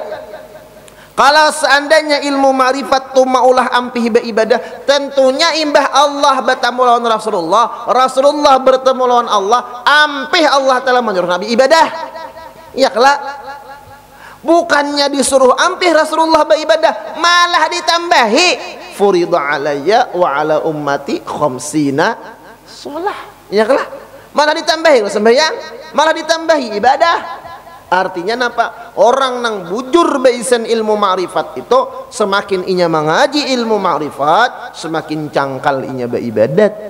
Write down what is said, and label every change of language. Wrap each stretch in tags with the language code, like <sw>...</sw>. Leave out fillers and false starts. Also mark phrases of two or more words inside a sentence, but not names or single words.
<bjn>Kalau seandainya ilmu ma'rifat tu maulah ampih beribadah, tentunya imbah Allah bertemu lawan Rasulullah, Rasulullah bertemu lawan Allah, ampih Allah telah menyuruh Nabi ibadah. Ya kelak. Bukannya disuruh ampih Rasulullah beribadah, malah ditambahi</bjn> <ar>furida alayya wa ala ummati khamsina shalah.</ar> <bjn>Ya kelak. Malah ditambahi sembahyang, malah ditambahi ibadah. Artinya napa? Orang nang bujur beisen ilmu ma'rifat itu semakin inya mengaji ilmu ma'rifat, semakin cangkal inya beribadat.</bjn>